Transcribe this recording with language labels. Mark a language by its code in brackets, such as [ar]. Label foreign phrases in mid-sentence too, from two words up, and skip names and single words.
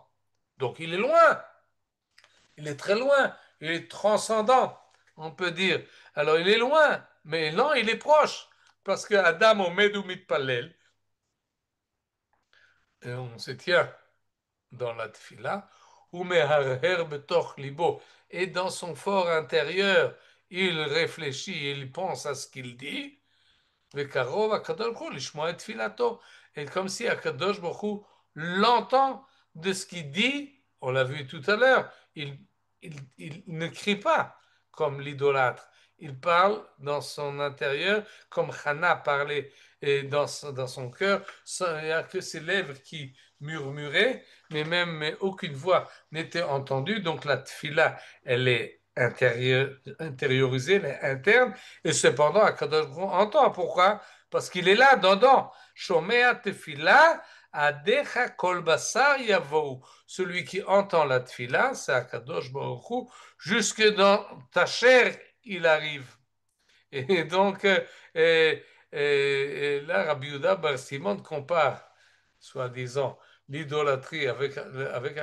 [fr] Donc il est loin, il est très loin, il est transcendant, on peut dire. Alors il est loin, mais non, il est proche. Parce que [he] אדם עומד ומתפלל, [fr] et on se tient dans la tfila, [he] ומהרהר בתוך לבו, [fr] et dans son fort intérieur, il réfléchit, il pense à ce qu'il dit, [he] וקרוב הקדוש ברוך הוא לשמוע את תפילתו, [fr] et comme si [he] הקדוש ברוך הוא [fr] l'entend de ce qu'il dit, on l'a vu tout à l'heure, il ne crie pas comme l'idolâtre, il parle dans son intérieur comme Hannah parlait et dans son cœur, il n'y a que ses lèvres qui murmuraient, mais aucune voix n'était entendue. Donc la tfila, elle est intériorisée, elle est interne, et cependant, [he] הקדוש ברוך הוא [fr] entend. Pourquoi? Parce qu'il est là, dedans. [he] שומע תפילה עדיך כל בשר יבואו. [fr] Celui qui entend la tfila, c'est [he] הקדוש ברוך הוא, [fr] jusque dans ta chair, il arrive. Et donc, là, Rabbi Yehuda bar Simon compare, soi-disant, l'idolâtrie avec